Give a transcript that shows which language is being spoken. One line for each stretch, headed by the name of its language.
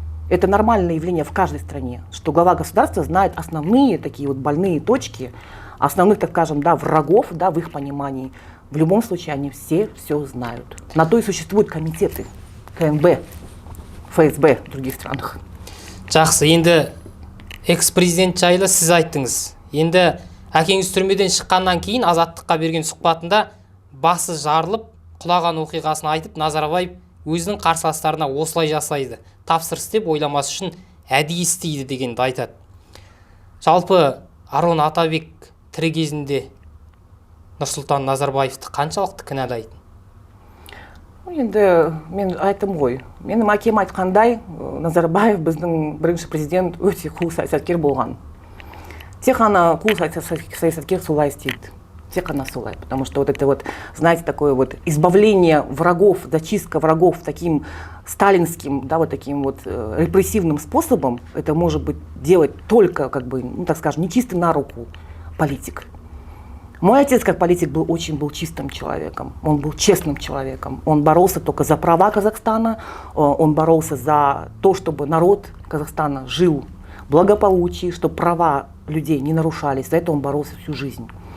Russian: Это нормальное явление в каждой стране, что глава государства знает основные такие вот больные точки, основных, так скажем, да, врагов, да, в их понимании. В любом случае они все знают. На то и существуют комитеты КНБ, ФСБ в других странах.
Kazakh: Жақсы, енді экс-президент жайлы сіз айттыңыз. Енді әкеңіз түрмеден шыққаннан кейін Азаттыққа берген сұхбатында басы жарылып, құлаған оқиғасын айтып, Назарбаев өзінің қарсыластарына осылай жасайды. Тапсырыс деп ойламас үшін әдейі істейді дегенді айтады. Жалпы Арон Атабек тірі кезінде Нұрсұлтан Назарбаевты қаншалықты кінәлайды? Енді мен айтым ғой. Менің әкем айтқандай, Назарбаев біздің бірінші президент өте қу саясаткер болған. Тек қана қу саясаткер солай істейді. Тек қана солай.
Russian: Потому что вот это вот, знаете, такое вот избавление врагов, зачистка врагов таким сталинским, да, вот таким вот репрессивным способом, это может быть делать только, как бы, ну так скажем, нечистый на руку политик. Мой отец как политик был чистым человеком, он был честным человеком, он боролся только за права Казахстана, он боролся за то, чтобы народ Казахстана жил в благополучии, чтобы права людей не нарушались, за это он боролся всю жизнь.